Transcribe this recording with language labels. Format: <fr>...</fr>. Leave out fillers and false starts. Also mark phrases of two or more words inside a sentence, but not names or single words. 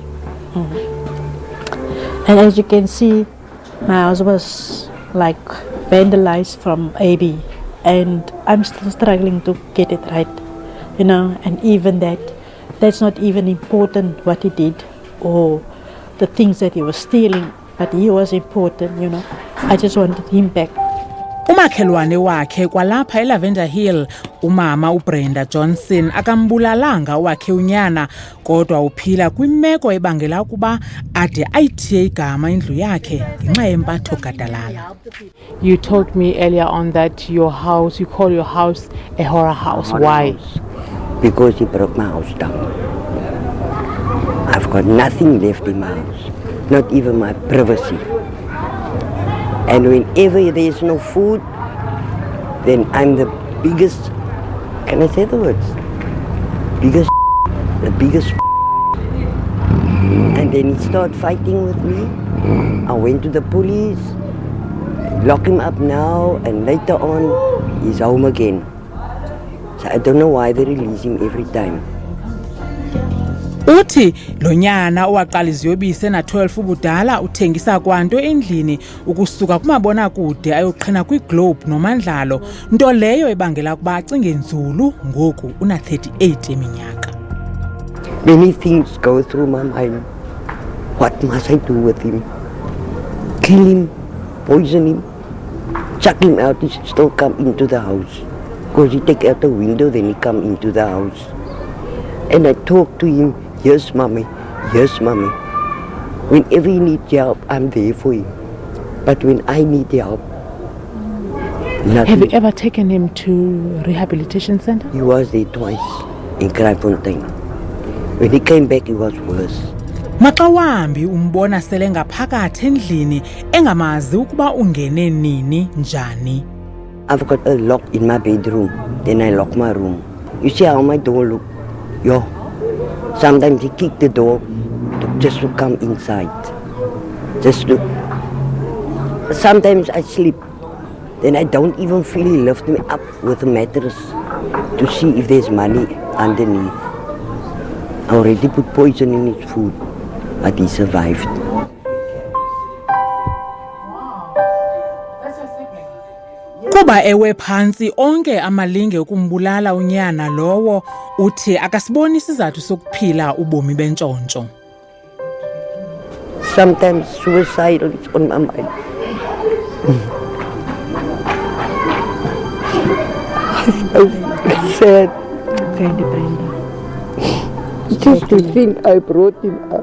<en>And as you can see, my house was like vandalized from AB, and I'm still struggling to get it right, and even that's not even important what he did or the things that he was stealing, but he was important, I just wanted him back.</en> <xh>Umakhelwane wakhe kwalapha eLavender Hill, umama uBrenda Johnson akambulalanga wakhe unyana kodwa uphila kwimeko ebangela ukuba ade ayithiye igama indlu yakhe ngenxa yempatho gadalala.</xh> <en>You told me earlier on that you call your house a horror house. Why? Because he broke my house down. I've got nothing left in my house, not even my privacy. And whenever there is no food, then I'm the biggest, can I say the words? The biggest. And then he started fighting with me. I went to the police, lock him up now, and later on, he's home again. So I don't know why they release him every time.</en> <xh>Uthi lo nyana owaqala iziyobisi ena-12 ubudala uthengisa kwanto endlini ukusuka kumabona kude ayoqhina kwiGlobe noMandlalo, nto leyo ebangela ukuba acinge nzulu ngoku una-38 eminyaka.</xh> <en>Many things go through my mind. What must I do with him? Kill him, poison him, chuck him out, he should still come into the house. Because he take out the window, then he come into the house. And I talk to him, yes mommy, whenever he needs help, I'm there for him. But when I need help, nothing. Have you ever taken him to rehabilitation center? He was there twice in Kraaifontein. When he came back, he was worse.</en> <xh>Maxa wambi umbona sele ngaphakathi endlini engamazi ukuba ungene nini njani.</xh> <en>I've got a lock in my bedroom, then I lock my room. You see how my door look? Yo, sometimes he kick the door just to come inside. Sometimes I sleep, then I don't even feel he lift me up with a mattress to see if there's money underneath. I already put poison in his food, but he survived.</en> <xh>Kuba ewe phantsi onke amalinge ukumbulala unyana lowo, uthi akasiboni isizathu sokuphila ubomi bentshontsho.</xh> <en>Sometimes suicide is on my mind. It's sad. Just to think I brought him up.</en>